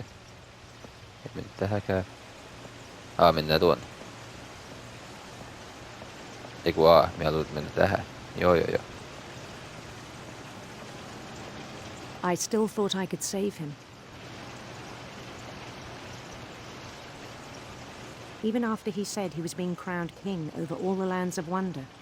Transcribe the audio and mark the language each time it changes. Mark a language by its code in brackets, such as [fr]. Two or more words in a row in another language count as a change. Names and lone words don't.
[fi] Ei mene tähänkään. Mennään tuonne. Eiku me haluat mennä tähän. Joo. [en] I still thought I could save him. Even after he said he was being crowned king over all the lands of wonder.